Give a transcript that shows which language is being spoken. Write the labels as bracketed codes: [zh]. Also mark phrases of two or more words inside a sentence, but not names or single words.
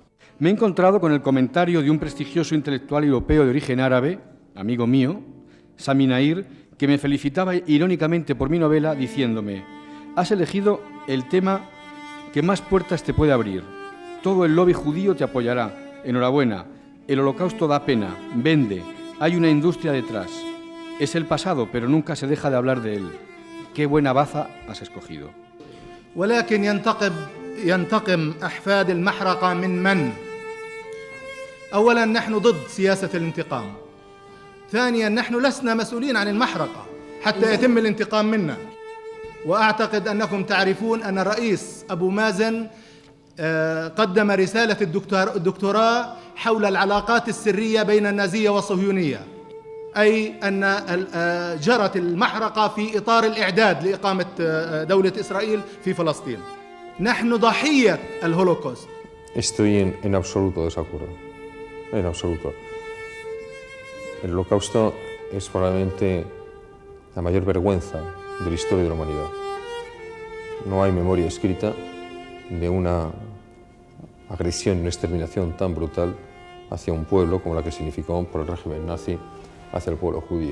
[es] Me he encontrado con el comentario de un prestigioso intelectual europeo de origen árabe, amigo mío, Sami Nair, que me felicitaba irónicamente por mi novela diciéndome: has elegido el tema que más puertas te puede abrir. Todo el lobby judío te apoyará. Enhorabuena. El holocausto da pena, vende, hay una industria detrás. Es el pasado, pero nunca se deja de hablar de él. Qué buena baza has escogido. [ar] ولكن ينتقم أحفاد المحرقة من؟ أولاً نحن ضد سياسة الانتقام. ثانياً نحن لسنا مسؤولين عن المحرقة حتى يتم الانتقام منا. وأعتقد أنكم تعرفون أن الرئيس أبو مازن قدم رسالة الدكتوراه حول العلاقات السرية بين النازية والصهيونية، أي أن جرت المحرقة في إطار الإعداد لإقامة دولة إسرائيل في فلسطين. نحن ضحية الهولوكوست. [es] Estoy en absoluto desacuerdo, en absoluto. El holocausto es probablemente la mayor vergüenza de la historia de la humanidad. No hay memoria escrita de una agresión y una exterminación tan brutal hacia un pueblo como la que significó por el régimen nazi hacia el pueblo judío.